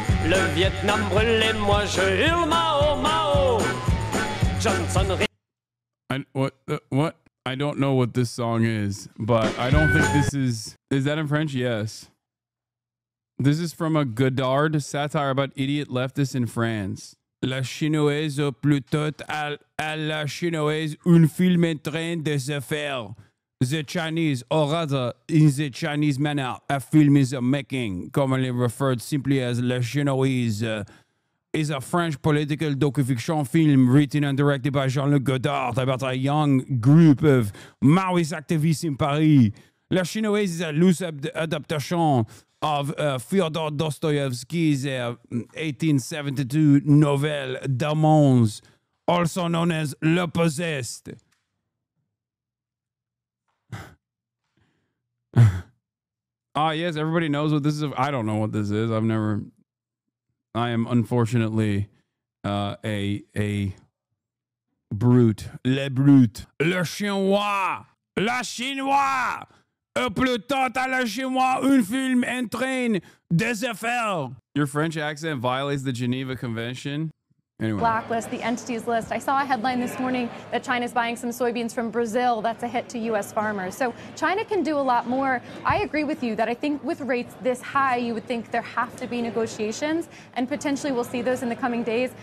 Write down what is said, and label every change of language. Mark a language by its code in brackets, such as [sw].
[fr] Le Vietnam brûlé, moi je hurle Mao, Mao. Johnson. [en] What? I don't know what this song is, but I don't think this is that in French? Yes. This is from a Godard satire about idiot leftists in France. [fr] La chinoise plutôt à la chinoise un film en train de se faire. [en] The Chinese, or rather, in the Chinese manner, a film is making, commonly referred simply as La Chinoise, is a French political docu-fiction film written and directed by Jean-Luc Godard about a young group of Maoist activists in Paris. La Chinoise is a loose adaptation of Fyodor Dostoevsky's 1872 novel Demons, also known as Le Possessed. Yes, everybody knows what this is. I don't know what this is. I am unfortunately a brute. [fr] Le brute. Le chinois. La chinois. Plutôt à la chinois un film entraîne des affaires. [en] Your French accent violates the Geneva Convention. Anyway. Blacklist, the entities list. I saw a headline this morning that China's buying some soybeans from Brazil. That's a hit to U.S. farmers. So China can do a lot more. I agree with you that I think with rates this high, you would think there have to be negotiations, and potentially we'll see those in the coming days.